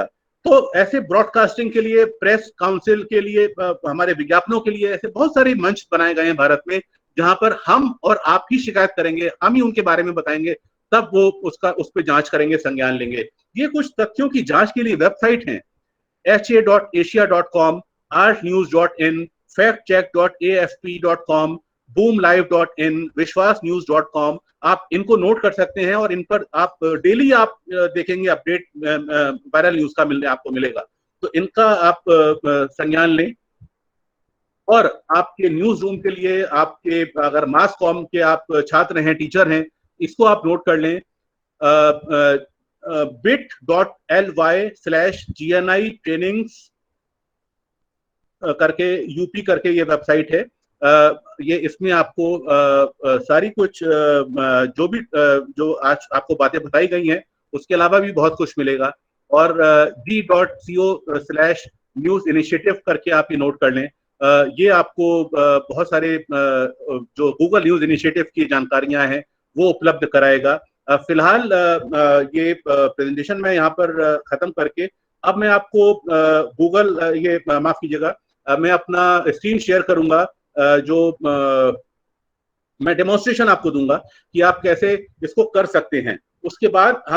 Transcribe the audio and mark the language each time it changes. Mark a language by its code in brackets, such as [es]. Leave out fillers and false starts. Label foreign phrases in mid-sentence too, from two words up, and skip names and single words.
[hi] तो ऐसे ब्रॉडकास्टिंग के लिए, प्रेस काउंसिल के लिए, हमारे विज्ञापनों के लिए ऐसे बहुत सारे मंच बनाए गए हैं भारत में, जहां पर हम और आप ही शिकायत करेंगे, हम ही उनके बारे में बताएंगे, तब वो उस पर जांच करेंगे, संज्ञान लेंगे। ये कुछ तथ्यों की जांच के लिए वेबसाइट हैं, ha.asia.com, artnews.in, factcheck.afp.com, boomlive.in, विश्वासन्यूज.com। आप इनको नोट कर सकते हैं और इन पर आप डेली आप देखेंगे अपडेट [en] viral news [hi] का आपको मिलेगा। तो इनका आप संज्ञान लें। और आपके [en] news room [hi] के लिए, आपके अगर [en] mass comm [hi] के आप छात्र हैं, टीचर हैं, इसको आप नोट कर लें। bit.ly/GNI trainings करके यूपी करके ये वेबसाइट है। ये इसमें आपको सारी कुछ जो आज आपको बातें बताई गई हैं उसके अलावा भी बहुत कुछ मिलेगा। और g.co/news initiative करके आप ये नोट कर लें। ये आपको बहुत सारे जो गूगल न्यूज इनिशिएटिव की जानकारियां हैं वो उपलब्ध कराएगा। फिलहाल ये प्रेजेंटेशन मैं यहाँ पर खत्म करके अब मैं आपको गूगल ये माफ कीजिएगा, मैं अपना [en] screen share [hi] करूंगा, जो मैं डेमोन्स्ट्रेशन आपको दूंगा कि आप कैसे इसको कर सकते हैं।